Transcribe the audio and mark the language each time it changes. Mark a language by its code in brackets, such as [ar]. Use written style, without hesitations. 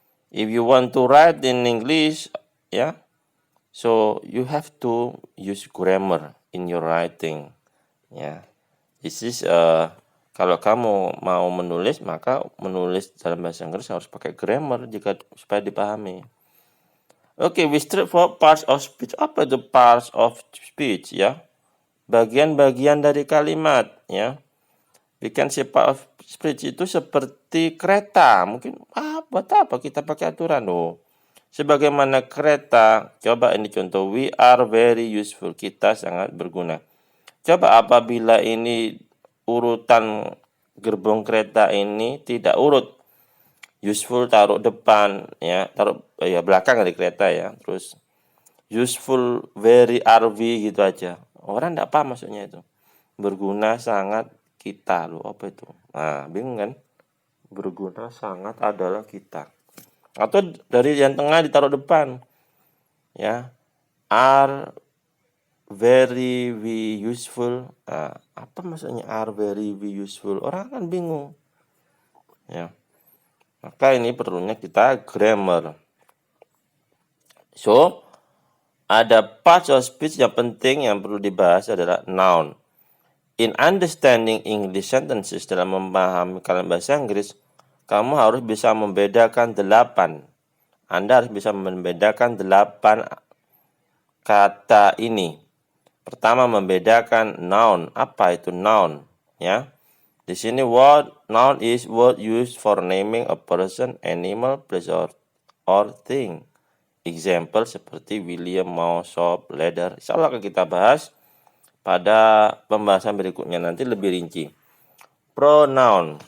[en] If you want to write in English, ya, so you have to use grammar in your writing, ya. This is [id] kalau kamu mau menulis, maka menulis dalam bahasa Inggris harus pakai grammar supaya dipahami. [en] Oke, we strip for parts of speech. [id] Apa itu parts of speech, ya? Bagian-bagian dari kalimat, ya. [en] We can say part of speech [id] itu seperti kereta. Mungkin, buat apa kita pakai aturan? Sebagaimana kereta, coba ini contoh, [en] we are very useful. [id] Kita sangat berguna. Coba apabila ini urutan gerbong kereta ini tidak urut, useful taruh depan, ya, taruh belakang dari kereta, ya, terus [en] useful very RV [id] gitu aja, orang tidak paham maksudnya itu. Berguna sangat kita, apa itu? Nah, bingung kan? Berguna sangat adalah kita. Atau dari yang tengah ditaruh depan, ya, [en] are very useful. [id] Apa maksudnya [en] are very useful? [id] Orang kan bingung. Ya. Maka ini perlunya kita grammar. So, ada parts of speech yang penting yang perlu dibahas adalah noun. [en] In understanding English sentences, [id] dalam memahami kalimat bahasa Inggris, kamu harus bisa membedakan 8. Anda harus bisa membedakan 8 kata ini. Pertama, membedakan noun. Apa itu noun? Ya. Di sini [en] noun is word used for naming a person, animal, place or thing. [id] Example seperti William, mouse, shop, leather. Insyaallah akan kita bahas pada pembahasan berikutnya nanti lebih rinci. Pronoun.